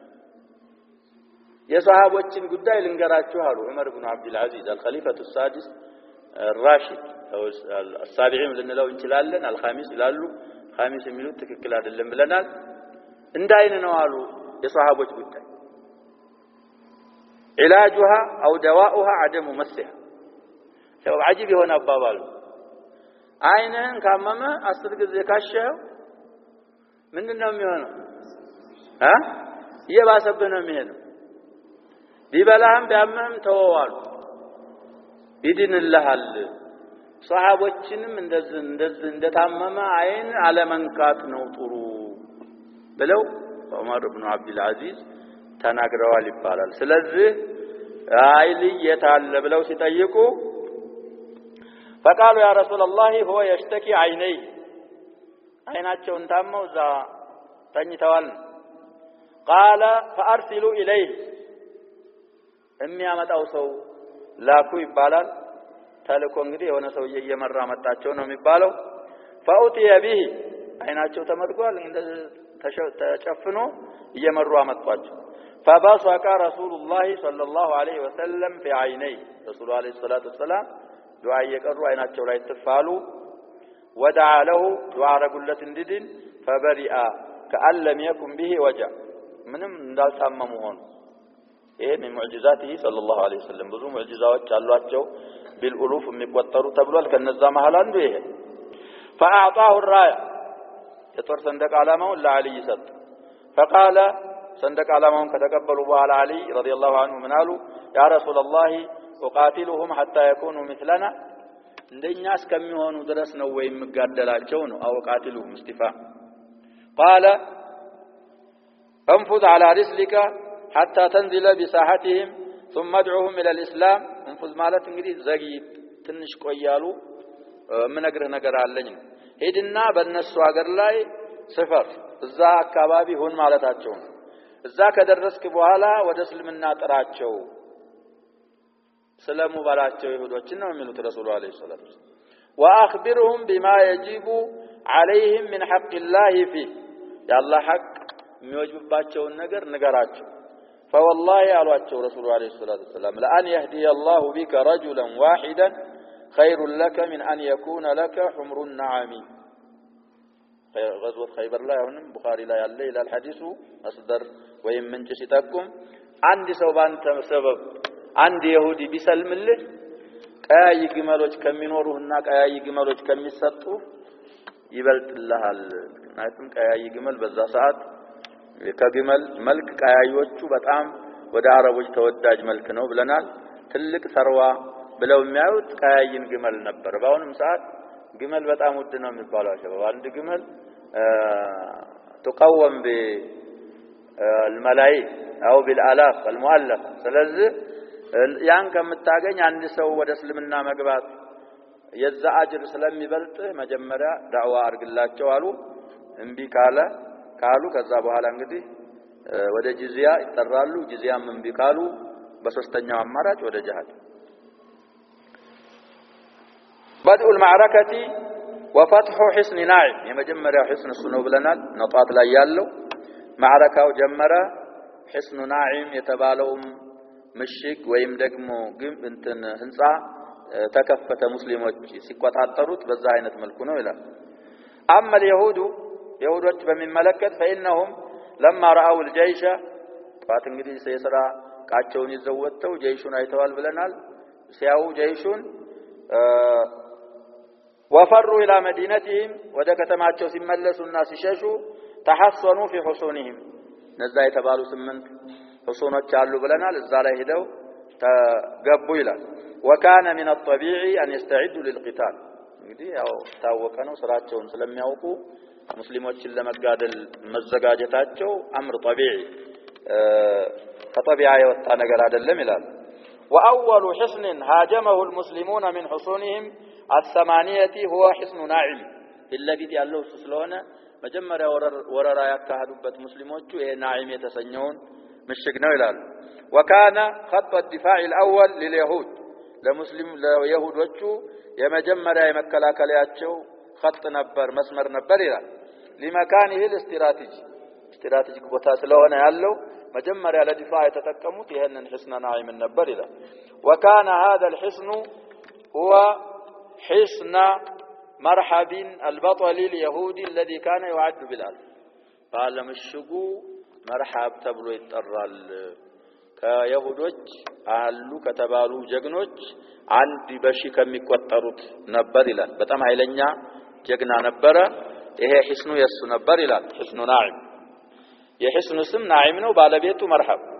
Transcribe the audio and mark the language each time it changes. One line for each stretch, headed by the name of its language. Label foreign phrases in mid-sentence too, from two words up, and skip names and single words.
Amharic: የሱሐቦችን ጉዳይ ልንገራችሁ አሉ ዑመር ኢብኑ አብዱል አዚዝ
Arabic: الخليفة السادس الراشد او السابعين
Amharic: ልንለው እንችላለን الخامس ይላሉ خامس የሚሉት ትክክል አይደለም ብለናል እንዳይነ ነው አሉ የሱሐቦች ጉዳይ
Arabic: علاجها او دواؤها عدم مسها
Amharic: ሰው عجيب የሆነ አባባል አይነን ካመመ 10 ጊዜ ካሸው ምንድነው የሚሆነው እየባሰብህ ነው የሚሄደው ቢበላህም ቢያመህም ተወዋሉ ይድንልሃል ሱሐቦችንም እንደዚህ እንደታመመ አይን አለመንካት ነው ጥሩ ብለው ዑመር ኢብኑ አብዱል አዚዝ ተናግረዋል ይባላል ስለዚህ አይሊ የታለ ብለው ሲጠይቁ
Arabic: فقالوا يا رسول الله هو يشتكي عينيه
Amharic: አይናቸውን ታመው ዛ ተኝተዋል
Arabic: قال فارسلوا اليه
Amharic: የሚያመጣው ሰው ላኩ ይባላል ተልኮ እንግዲህ የሆነ ሰው እየመራ መጣቸው ነው የሚባለው
Arabic: فاوتي به
Amharic: አይናቸው ተመርጓል እንደዚህ ተጨፍኖ እየመሩ አመጣቸው
Arabic: فبصق رسول الله صلى الله عليه وسلم في عينيه رسول الله عليه الصلاه والسلام دعاء يقرؤ
Amharic: አይናቸው ላይ ተፋሉ
Arabic: ودعا له دعاء
Amharic: ረጉለት እንዲድን
Arabic: فبرئ كأن لم يكن به وجع
Amharic: ምንም እንዳልታመሙ ሆኑ ይሄ ሙዕጂዛቲ
Arabic: صلى الله عليه
Amharic: ወሰለም ብዙ ሙዕጂዛዎች አሏቸው بالالوف የሚቆጠሩ ተብሏል ከነዛ መሃል አንዱ ይሄ
Arabic: فاعطاه الرايه
Amharic: የጦር ሰንደቅ ዓላማውን ለዓሊ ሰጠ فقال ሰንደቅ ዓላማውን ከተቀበሉ በኋላ ዓሊ
Arabic: رضي الله عنه
Amharic: ምን አሉ
Arabic: يا رسول الله وقاتلهم حتى يكونوا مثلنا
Amharic: እንደኛ እስከሚሆኑ ድረስ ነው ወይ የምጋደላቸው ነው አው
Arabic: قاتلهم استفهام قال انفذ على رسلك حتى تنزل بساحتهم ثم ادعوهم الى الاسلام
Amharic: انفذ ማለት እንግዲህ ዘግይት ትንሽ ቆያሉ ምንነግርህ ነገር አለኝ ሄድና በእነሱ ሀገር ላይ ስፈር እዛ አካባቢ ሆን ማለታቸው እዛ ከደረስክ በኋላ ወደ እስልምና ጥራቸው ሰላሙ ባላቸው ይሁዶችን ነው የሚሉት
Arabic: الرسول عليه الصلاة واخبرهم بما يجب عليهم من حق الله فيه
Amharic: ያላህ ሐቅ የሚወጅብባቸው ነገር ንገራቸው
Arabic: فوالله አሏቸው الرسول عليه الصلاة والسلام لأن يهدي الله بك رجلا واحدا خير لك من أن يكون لك حمر النعم غزوة خيبر لا يهونم بخاري لا
Amharic: ያለ ይላል ሐዲሱ መስደር ወይም ምንጭ ሲጠቁም አንድ ሰው ባንተ ሰበብ አንድ ይሁዲ ቢሰልምልህ ቀያይ ግመሎች ከሚኖሩና ቀያይ ግመሎች ከሚሰጡ ይበልጥልሃል ምክንያቱም ቀያይ ግመል በዛ ሰዓት ከግመል መልክ ቀያዮቹ በጣም ወደ አረቦች ተወዳጅ መልክ ነው ብለናል ትልቅ ሰርዋ ብለው የሚያዩት ቀያይን ግመል ነበር ባሁንም ሰዓት ግመል በጣም ውድ ነው የሚባለው አሸባብ አንድ ግመል
Arabic: تقوم بالملايين او بالالاف المؤلف
Amharic: ስለዚህ ያን ከምታገኝ አንድ ሰው ወደ እስልምና መግባት የዛ አጅር ስለሚበልጥ መጀመሪያ ዳዕዋ አርግላቸው አሉ እንቢ ካሉ ከዛ በኋላ እንግዲህ ወደ ጂዚያ ይጠራሉ ጂዚያም እንቢ ካሉ በሶስተኛው አማራጭ ወደ ጂሃድ
Arabic: بدء المعركة وفتح حصن ناعم የመጀመሪያው حصن
Amharic: ነው ብለናል ነጣት ላይ ያለው ማዕረካው ጀመረ
Arabic: حصن ناعم
Amharic: የተባለውም ምሽግ ወይም ደግሞ እንትን ህንጻ ተከፈተ ሙስሊሞች ሲቆጣጠሩት በዛ አይነት መልኩ ነው ይላል
Arabic: اما اليهود
Amharic: يهودዎች በሚመለከት
Arabic: فانهم لما راوا الجيش
Amharic: ፋት እንግዲህ የሥራ ቃቸውን ይዘወተው ጀይሹን አይተዋል ብለናል ሲያው ጀይሹን
Arabic: وفروا الى مدينتهم ودكتماچو
Amharic: ሲመለሱና ሲሸሹ
Arabic: تحصنوا في حصونهم
Amharic: ነዛ የተባሉ 8 حصونዎች አሉ ብለናል እዛ ላይ ሄደው ተገቡ ይላል
Arabic: وكان من الطبيعي ان يستعدوا للقتال
Amharic: እንግዲህ ያው ታወቀ ነው ስራቸውን ስለሚያውቁ ሙስሊሞችን ለመጋደል መዘጋጀታቸው አምር طبيعي ከطبيعه የወጣ ነገር አይደለም ይላል
Arabic: واول حصن هاجمه المسلمون من حصونهم الثمانيه هو حصن ناعم الذي
Amharic: ያለው ስለሆነ መጀመሪያ ወረራ ያካሄዱበት ሙስሊሞቹ ይሄ ናዒም የተሰኘውን ምሽግ ነው ይላል
Arabic: وكان خط الدفاع الاول لليهود
Amharic: ለሙስሊም ለይሁዶቹ የመጀመሪያ የመከላከላቸው خط ነበር መስመር ነበር ይላል
Arabic: لمكانه الاستراتيجي
Amharic: ቦታ ስለሆነ ያለው መጀመሪያ ለዲፋ የተጠቀሙት ይሄንን
Arabic: حصن ناعم
Amharic: ነበር ይላል
Arabic: وكان هذا الحصن هو حصن مرحب البطل اليهودي الذي كان يعد بالال قال مشغو
Amharic: مرحب ተብሎ ይጠራል ከይሁዶች አሉ ከተባሉ ጀግኖች አንድ በሺ ከሚቆጠሩት ነበር ይላል በጣም ኃይለኛ ጀግና ነበር ይሄ حصኑ የሱ ነበር ይላል
Arabic: حصن ناعم
Amharic: የحصኑ ስም ناعم ነው ባለቤቱ مرحب